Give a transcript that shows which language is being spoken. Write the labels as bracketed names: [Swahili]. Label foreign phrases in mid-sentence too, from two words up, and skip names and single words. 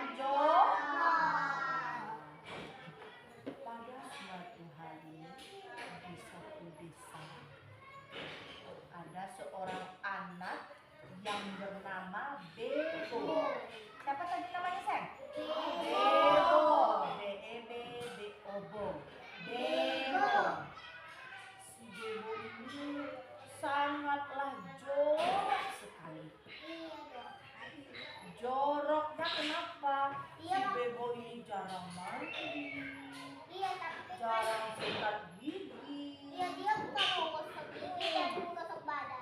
[Indonesian] Ron. Pada suatu hari di satu desa ada seorang anak yang bernama Bebo. Siapa tadi namanya, Sam? Bebo. B-E-B-B-O-B. Bebo. Si Bebo ini sangatlah jorok sekali. Joroknya kenapa? Si Bebo ini jarang mandi, Iya, tapi jarang sikat gigi. iya dia bukan mau gosok gigi dan mau gosok badan.